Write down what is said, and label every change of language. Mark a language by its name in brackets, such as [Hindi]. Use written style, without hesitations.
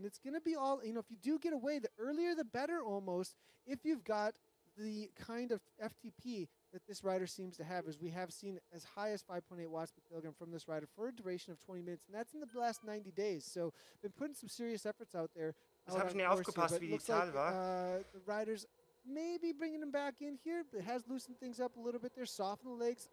[English] And it's going to be all, if you do get away, the earlier the better almost, if you've got the kind of FTP that this rider seems to have, as we have seen as high as 5.8 watts per kilogram from this rider for a duration of 20 minutes, and that's in the last 90 days. So been putting some serious efforts out there. [German] Das habe ich nicht aufgepasst, wie die Zahl war. [English] The riders maybe bringing him back in here, but it has loosened things up a little bit there, softened the legs.